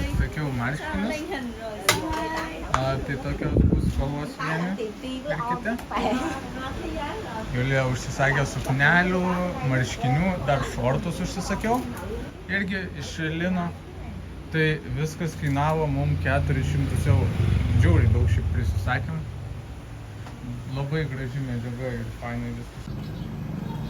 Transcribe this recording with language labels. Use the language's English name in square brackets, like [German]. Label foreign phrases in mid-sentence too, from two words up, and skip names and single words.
[Lithuanian] Sakiau marškinius. [Vietnamese] Lên hình rồi Son ơi. [Lithuanian] Tai tokios bus spalvos vieni ir kiti. Julija užsisakė suknelių, marškinių, dar šortus užsisakiau. Irgi iš lino. Tai viskas kainavo mum 400 eurų. Džiauriai daug šiaip prisisakėm. Labai graži medžiaga ir fainai viskas.